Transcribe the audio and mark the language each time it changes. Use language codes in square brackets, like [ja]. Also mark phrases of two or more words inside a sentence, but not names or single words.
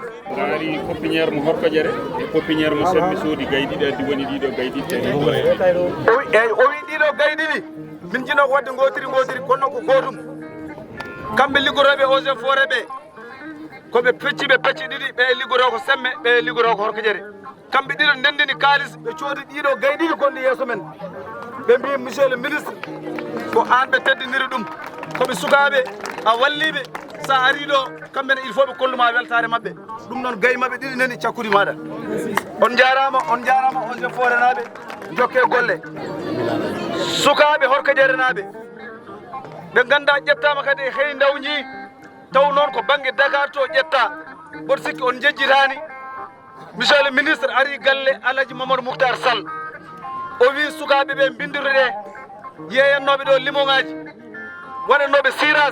[ff] ngaari pépiniére mo Horkodiéré e pépiniére mo Semmi soodi gay ɗiɗi addi woni ɗiɗo gay ɗiɗi eyyi o wi ɗiɗo gay ɗiɗi min jino ko wadde gotiri kono ko gotum kamɓe liggotoɓe [fr] eaux et forêt [ff] ɓe koɓe pecci ɗiɗi ɓe liggoto ko Semme ɓe liggoto ko Horkodiéré kamɓe ɗiɗo ndendini kalis ɓe coodi ɗiɗo gay ɗiɗi gonɗi yeeso men ɓe mbi [fr] monsieur le ministre [ff] ko an ɓe teddiniri ɗum koɓe sukaɓe a walliɓe sa ari ɗo kamɓene [fr] il faut [ff] ɓe kolluma weltare mabɓe ɗum noon gay mabɓe ɗiɗi nani cakkude maɗa on jarama [fr] eaux et forêt [ff] naɓe jokke golle sukaɓe Horkodiéré naɓe ɓe ganda ƴettama kadi e hey dawji taw noon ko banggue Dakar to ƴetta mboɗo sikki on jejjitani [fr] monsieur le ministre [ff] ari galle Alaji Mamadou Mouhtar Sall o wi sukaɓe ɓe bindirɗe yeeyannoɓe ɗo limoŋaji waɗannoɓe siras